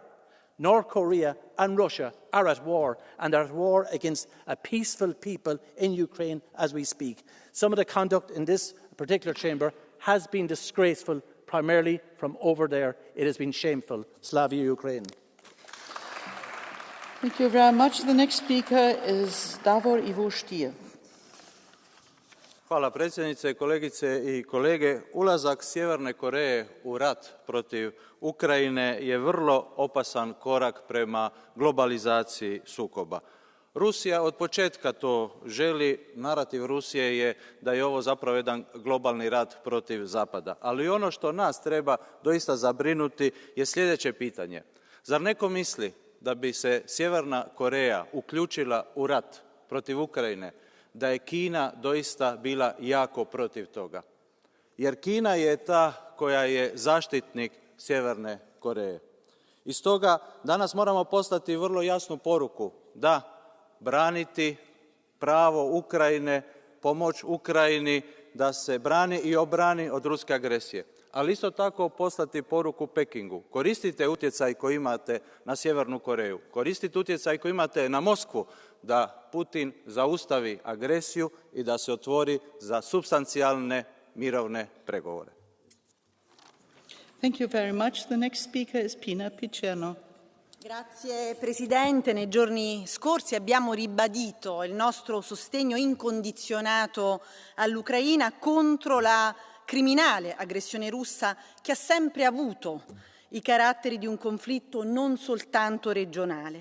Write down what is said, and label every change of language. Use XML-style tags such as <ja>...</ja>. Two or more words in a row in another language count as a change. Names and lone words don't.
<en>North Korea and Russia are at war, and are at war against a peaceful people in Ukraine as we speak. Some of the conduct in this particular chamber has been disgraceful, primarily from over there. It has been shameful.</en> <uk>Slavia Ukraine.</uk> <en>Thank you very much. The next speaker is Davor Ivo Stier.</en> <hr>Hvala predsjednice, kolegice i kolege. Ulazak Sjeverne Koreje u rat protiv Ukrajine je vrlo opasan korak prema globalizaciji sukoba. Rusija od početka to želi, narativ Rusije je da je ovo zapravo jedan globalni rat protiv Zapada. Ali ono što nas treba doista zabrinuti je sljedeće pitanje. Zar neko misli da bi se Sjeverna Koreja uključila u rat protiv Ukrajine, da je Kina doista bila jako protiv toga? Jer Kina je ta koja je zaštitnik Sjeverne Koreje. I stoga danas moramo poslati vrlo jasnu poruku da braniti pravo Ukrajine, pomoć Ukrajini da se brani i obrani od ruske agresije. Ali isto tako poslati poruku Pekingu. Koristite utjecaj koji imate na Sjevernu Koreju. Koristite utjecaj koji imate na Moskvu da Putin zaustavi agresiju i da se otvori za supstancijalne mirovne pregovore.</hr> <en>Thank you very much. The next speaker is Pina Picerno.</en> <it>Grazie Presidente. Nei giorni scorsi abbiamo ribadito il nostro sostegno incondizionato all'Ucraina contro la criminale aggressione russa che ha sempre avuto i caratteri di un conflitto non soltanto regionale.</it>